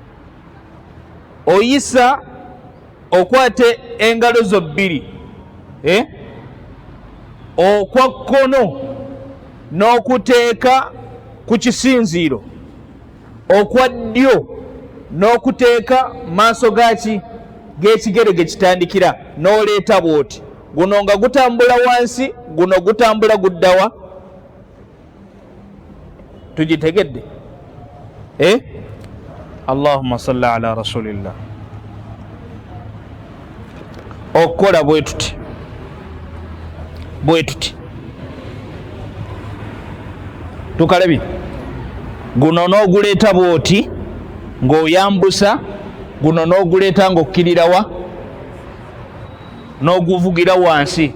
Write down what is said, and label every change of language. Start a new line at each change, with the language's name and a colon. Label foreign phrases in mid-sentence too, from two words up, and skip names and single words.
Ganda: oyisa okwate engalo zo bbiri, okwa kkono n'okuteeka ku kisinziiro, okwa ddyo n'okuteeka maaso gaki g'ekigere ge kitandikira, n'oleeta bw'oti. guno nga gutambula wansi, guno gutambula guddawa. tugitegedde?
Arabic: اللهم صل على رسول الله.
Ganda: okukola bwe tuti, bwe tuti. tukalabye guno n'oguleeta bw'oti ng'oyambusa, guno n'oguleeta ng'okkirirawa, n'oguvugira wansi.